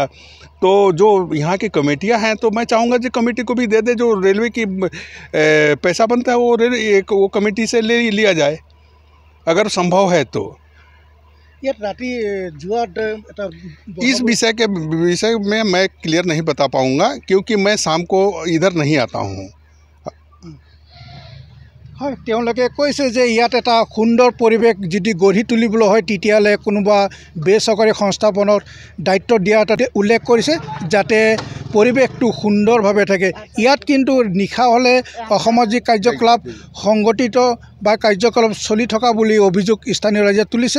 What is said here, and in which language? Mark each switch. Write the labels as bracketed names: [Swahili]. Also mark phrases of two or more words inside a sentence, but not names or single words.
[Hindi] तो जो यहाँ की कमेटियाँ हैं, तो मैं चाहूँगा कि कमेटी को भी दे दे, जो रेलवे की पैसा बनता है वो कमेटी से ले लिया जाए अगर संभव है तो। इस विषय में मैं क्लियर नहीं बता पाऊँगा, क्योंकि मैं शाम को इधर नहीं आता हूँ। [Assamese] হয়, তেওঁলোকে কৈছে যে ইয়াত এটা সুন্দৰ পৰিৱেশ যদি গঢ়ি তুলিবলৈ হয়, তেতিয়াহ'লে কোনোবা বেচৰকাৰী সংস্থাপনৰ দায়িত্ব দিয়া তাতে উল্লেখ কৰিছে, যাতে পৰিৱেশটো সুন্দৰভাৱে থাকে। ইয়াত কিন্তু নিশা হ'লে অসামাজিক কাৰ্যকলাপ সংগঠিত বা কাৰ্যকলাপ চলি থকা বুলি অভিযোগ স্থানীয় ৰাইজে তুলিছে।